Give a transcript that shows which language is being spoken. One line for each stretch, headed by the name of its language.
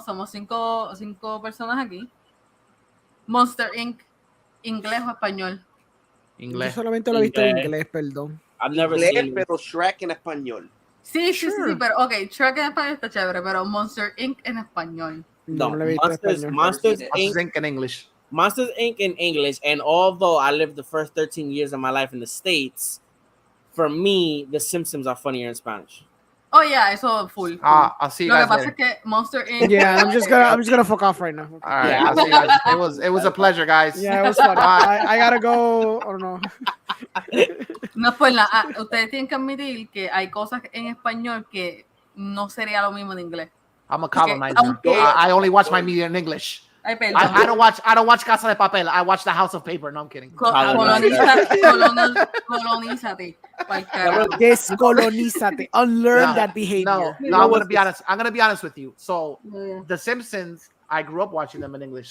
Spanish: Somos cinco personas aquí. Monster Inc. ¿Inglés o español? Inglés. Yo solamente lo he visto en inglés, perdón.
English: I've never seen
Spanish: pero Shrek en español. Sí, pero Shrek en español está chévere, pero Monster Inc. en español. No, Monsters Inc.
English: in English. Monsters Inc. in English, and although I lived the first 13 years of my life in the States, for me, The Simpsons are funnier in Spanish. Oh yeah,
Spanish: eso full.
English: I'll see you guys later.
Spanish: Lo que pasa es que Monster Inc.
English: Yeah, I'm just gonna fuck off right now. All right, I'll see you guys. It was a pleasure, guys. Yeah, it was fun. I gotta go. I don't know.
Spanish: No es por nada. Ustedes tienen que admitir que hay cosas en español que no sería lo mismo en inglés.
English: I'm a colonizer. I only watch my media in English. I don't watch Casa de Papel. I watch The House of Paper. No, I'm kidding.
Spanish: Colonízate. Descolonízate.
English: Unlearn that behavior. No, I'm gonna be honest. I'm gonna be honest with you. So, The Simpsons, I grew up watching them in English.